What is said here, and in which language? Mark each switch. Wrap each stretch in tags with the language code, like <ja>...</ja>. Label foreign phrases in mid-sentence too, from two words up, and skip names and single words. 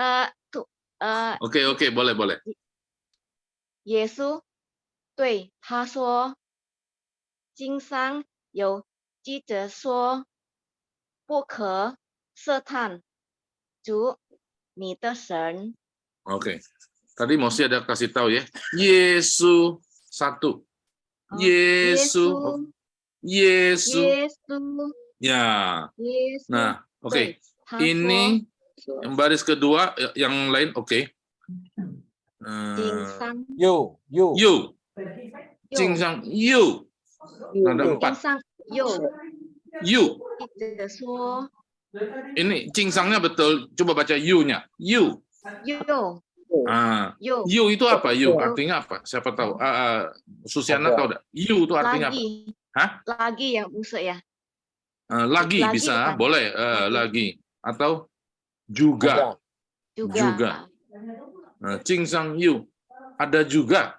<id>Oke, boleh.</id> <zh>耶稣对他说经上有记着说不可试探主你的神</zh> <id>Oke. Tadi Mosi ada kasih tahu ya. Yesus 1. Yesus. Ya. Nah, oke. Ini yang baris kedua, yang lain oke.</id> <zh>经上 Yo. 经上有 ada 4. 经上有 You. 记着说</zh> <id>Ini cingsangnya betul. Coba baca you-nya. You. You itu apa? You artinya apa? Siapa tahu? Susiana tahu enggak? You itu artinya apa? Hah? Lagi yang musuh ya. Lagi bisa, bukan? Boleh. Lagi atau juga. Cingsang you. Ada juga.</id>